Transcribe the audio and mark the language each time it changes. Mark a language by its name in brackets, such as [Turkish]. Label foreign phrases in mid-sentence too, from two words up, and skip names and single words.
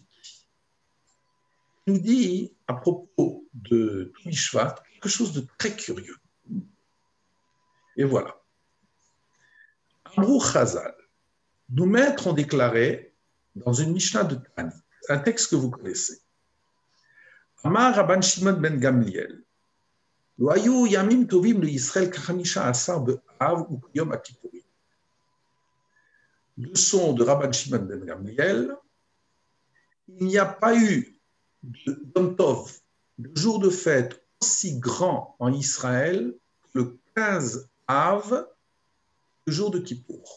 [French] Il nous dit, à propos de tout Bishvat, quelque chose de très curieux. Et voilà. [Hebrew] אמרו חז"ל, [French] nos maîtres ont déclaré dans une Mishnah de Tani, un texte que vous connaissez. [Hebrew] אמר רבן שמעון בן גמליאל לא היו ימים טובים לישראל כחמשה עשר באב ויום הכפורים. [French] Leçon de Rabban Shimon ben Gamliel, il n'y a pas eu de [Hebrew] יום טוב, [French] de jour de fête aussi grand en Israël que le 15 Av, le jour de Kippour.